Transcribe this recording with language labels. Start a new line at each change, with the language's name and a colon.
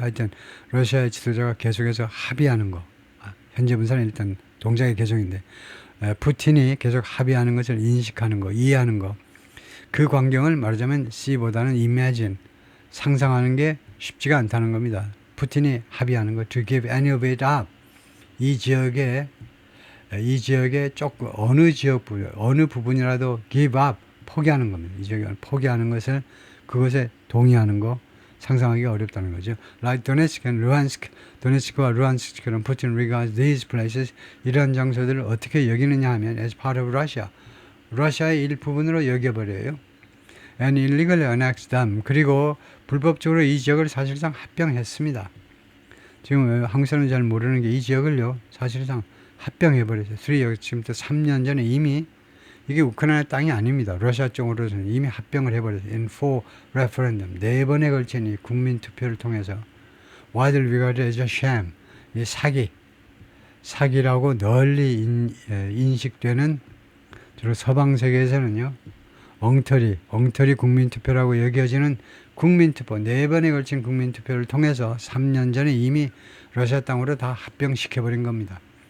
Korean: 하여튼 러시아의 지도자가 계속해서 합의하는 거. 현재 분사는 일단 동작의 계속인데 푸틴이 계속 합의하는 것을 인식하는 거, 이해하는 거. 그 광경을 말하자면 C보다는 imagine, 상상하는 게 쉽지가 않다는 겁니다. 푸틴이 합의하는 거,
English: to give any of it up.
Korean: 이 지역에 조금 어느 부분이라도
English: give up,
Korean: 포기하는 겁니다. 이 지역에 포기하는 것을 그것에 동의하는 거, 상상하기가 어렵다는 거죠.
English: Like Donetsk and Luhansk,
Korean: 도네츠크와 루안스크는
English: Putin regards these places,
Korean: 이러한 장소들을 어떻게 여기느냐 하면
English: as part of Russia,
Korean: 러시아의 일부분으로 여겨버려요.
English: And illegally annexed them,
Korean: 그리고 불법적으로 이 지역을 사실상 합병했습니다. 지금 한국 사람이 잘 모르는 게 이 지역을요 사실상 합병해버렸어요. 지금부터 3년 전에 이미 이게 우크라이나 땅이 아닙니다. 러시아 쪽으로서는 이미 합병을 해버렸어요.
English: In four referendum,
Korean: 4번에 걸친 이 국민투표를 통해서
English: widely regarded as a sham,
Korean: 이 사기라고 널리 인식되는 주로 서방 세계에서는요 엉터리 국민투표라고 여겨지는 국민투표, 4번에 걸친 국민투표를 통해서 3년 전에 이미 러시아 땅으로 다 합병시켜버린 겁니다.